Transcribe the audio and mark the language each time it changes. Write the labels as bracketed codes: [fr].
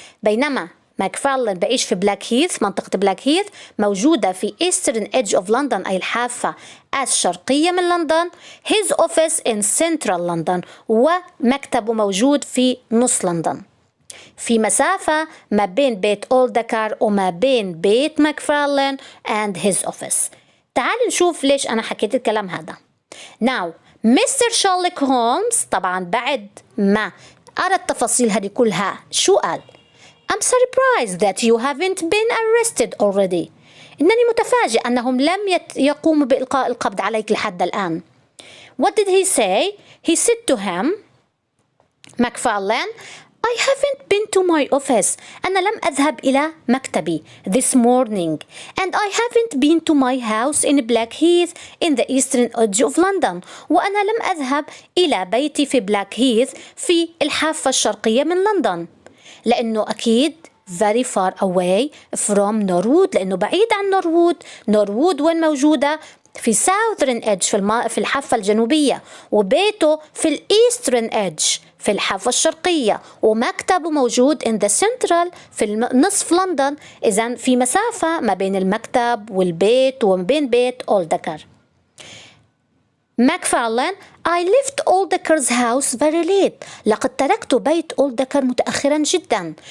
[ar] بينما ماكفارلين بعيش في بلاك هيث، منطقة بلاك هيث موجودة في [en] Eastern Edge of London [ar] أي الحافة الشرقية من لندن. [en] His office in Central London [ar] ومكتبه موجود في نص لندن. في مسافة ما بين بيت أولدكر وما بين بيت ماكفارلين [en] and his office. [ar] تعالوا نشوف ليش أنا حكيت الكلام هذا. [en] Now Mr. [ar] Sherlock Holmes طبعا بعد ما قرأ التفاصيل هذه كلها شو قال؟ [en] I'm surprised that you haven't been arrested already. [ar] إنني متفاجئ أنهم لم يقوموا بإلقاء القبض عليك لحد الآن. [en] What did he say? He said to him, McFarlane, I haven't been to my office. [ar] أنا لم أذهب إلى مكتبي [en] this morning. And I haven't been to my house in Blackheath in the eastern edge of London. [ar] وأنا لم أذهب إلى بيتي في بلاكهيث في الحافة الشرقية من لندن. لأنه أكيد [en] very far away from Norwood، [ar] لأنه بعيد عن نورwood. نورwood وين موجودة؟ في [en] southern edge [ar] في الحافة الجنوبية، وبيته في [en] eastern edge [ar] في الحافة الشرقية، ومكتبه موجود [en] in the central [ar] في نصف لندن. إذن في مسافة ما بين المكتب والبيت وما بين بيت أولدكر. [en] McFarlane, I left Oldacre's house very late. [ar] لقد تركت بيت أولدكر متأخرا جدا.